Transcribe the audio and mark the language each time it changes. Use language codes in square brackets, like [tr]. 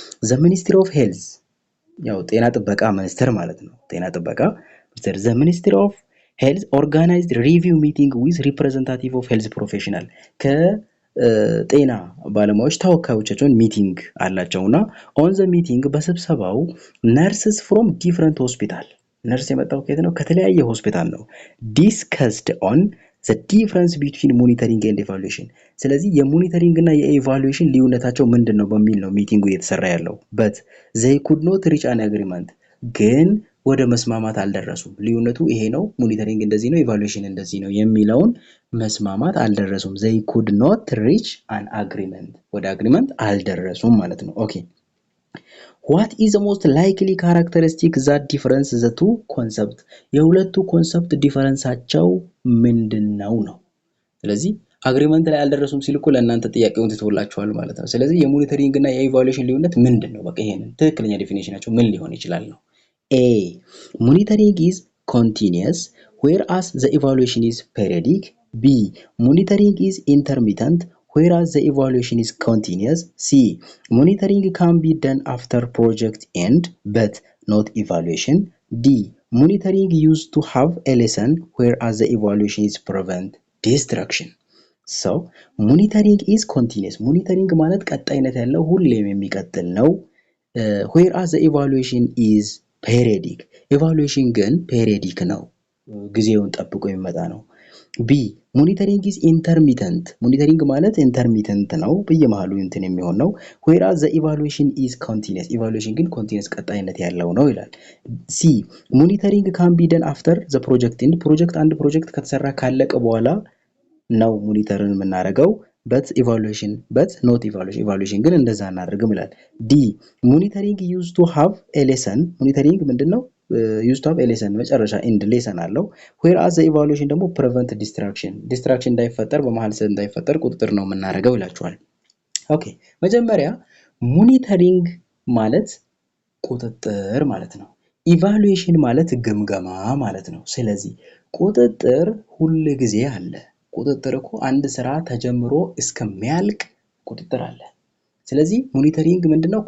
[en] The Ministry of Health [am] ያው ጤና ጥበቃ ሚኒስቴር ማለት ነው። ጤና ጥበቃ ሚኒስቴር [en] the Ministry of Health organized review meeting with representative of health professional [am] ከጤና ባለሙያዎች ተወካዮቻቸውን ሚቲንግ አላቸውና [en] on the meeting [am] በስብሰባው [en] nurses from different hospital [am] ነርስ የመጣው ከየት ነው? ከተለያየ ሆስፒታል ነው። [en] discussed on the difference between monitoring and evaluation [am] ስለዚህ የሞኒተሪንግ እና የኢቫሉዌሽን ልዩነታቸው ምንድነው በሚል ነው ሚቲንጉ እየተሰራ ያለው [en] but they could not reach an agreement [am] ግን ወደ መስማማት አልደረሱም። ልዩነቱ ይሄ ነው ሞኒተሪንግ እንደዚህ ነው ኢቫሉዌሽን እንደዚህ ነው የሚለውን መስማማት አልደረሱም። [en] they could not reach an agreement [am] ወደ አግሪመንት አልደረሱም ማለት ነው። ኦኬ [en] what is the most likely characteristic that difference the two concept [am] የሁለቱ ኮንሰፕት ዲፈረንሳቸው ምንድነው ነው። ስለዚህ አግሪመንት ላይ አልደረሱም ሲል እኮ ለእናንተ ጥያቄውን ትተውላችኋል ማለት ነው። ስለዚህ የሞኒተሪንግ እና የኢቫሉዌሽን ልዩነት ምንድነው? በቃ ይሄንን ትክክለኛ ዲፊኒሽናቸው ምን ሊሆን ይችላል ነው። [en] A monitoring is continuous whereas the evaluation is periodic. B monitoring is intermittent whereas the evaluation is continuous. C monitoring can be done after project end but not evaluation. D monitoring used to have a lesson whereas the evaluation is prevent destruction. So monitoring is continuous. [am] monitoring ማለት ቀጣይነት ያለው ሁሌም የሚቀጥል ነው። [en] whereas the evaluation is periodic. [am] evaluation ግን periodic ነው፣ ጊዜውን ጠብቆ የሚመጣ ነው። [en] B monitoring is intermittent. [am] monitoring ማለት intermittent ነው፣ በየመሃሉ እንትን የሚሆን ነው። [en] whereas the evaluation is continuous. evaluation ግን continuous [am] ቀጣይነት ያለው ነው ይላል። [en] C monitoring can be done after the project end. [am] አንድ ፕሮጀክት ከተሰራ ካለቀ በኋላ ነው ሞኒተርን የምናደርገው [en] but not evaluation [am] ግን እንደዛ እናደርግም ይላል። [en] D monitoring used to have a lesson. [am] monitoring ምንድነው? [en] used to have a lesson [am] መጨረሻ end lesson አለው whereas the evaluation ደግሞ prevent distraction እንዳይፈጠር በመሃል እንዳይፈጠር ቁጥጥር ነው የምናደርገው ይላችኋል። ኦኬ መጀመሪያ ሞኒተሪንግ ማለት ቁጥጥር ማለት ነው። ኢቫሉዌሽን ማለት ግምገማ ማለት ነው። ስለዚህ ቁጥጥር ሁሉ ጊዜ አለ። ቁጥጥር እኮ አንድ ስራ ተጀምሮ እስከሚያልቅ ቁጥጥር አለ። ስለዚህ ሞኒተሪንግ ምንድነው?